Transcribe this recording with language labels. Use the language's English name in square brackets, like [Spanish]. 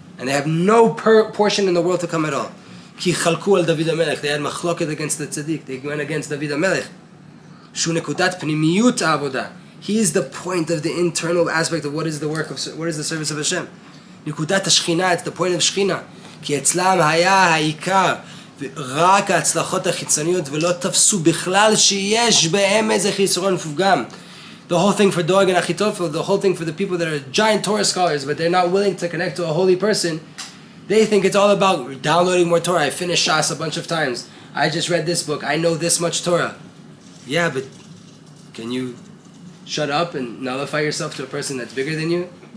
[English] And they have no portion in the world to come at all. They had machloket against the tzaddik. They went against David HaMelech. He is the point of the internal aspect of what is the work of, what is the service of Hashem. Nikudat HaShechina, it's the point of Shechina. [Hebrew] כי אצלם היה העיקר רק ההצלחות החיצוניות ולא תפסו בכלל שיש בהם איזה חיסרון פגם. [English] The whole thing for Doeg and Achitofel, the whole thing for the people that are giant Torah scholars but they're not willing to connect to a holy person, they think it's all about downloading more Torah. I finished Shas a bunch of times. I just read this book. I know this much Torah. Yeah, but can you shut up and nullify yourself to a person that's bigger than you?